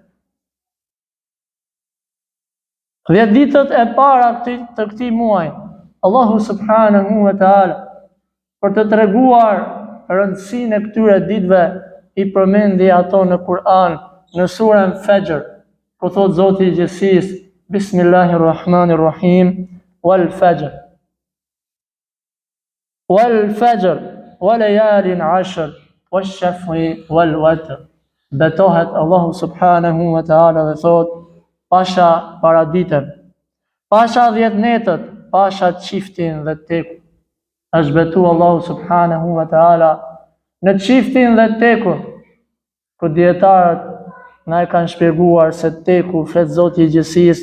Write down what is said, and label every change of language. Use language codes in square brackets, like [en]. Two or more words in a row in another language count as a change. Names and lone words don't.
[sq] 10 ditët e para të këtij muaji, Allahu [ar] سبحانه وتعالى, [sq] për të treguar rëndësinë e këtyre ditëve, i përmendi ato në Kur'an, në surën Fajr, ku thot Zoti i gjithësisë: [ar] بسم الله الرحمن الرحيم والفجر. والفجر وليال عشر والشفع والوتر. [sq] Betohet Allahu [ar] سبحانه وتعالى [sq] dhe thot: pasha paraditën, pasha 10 netët, pasha çiftin dhe tekun. Është betu Allahu [ar] سبحانه وتعالى [sq] në çiftin dhe tekun, ku dietarët na e kanë shpjeguar se teku flet Zoti i gjithësisë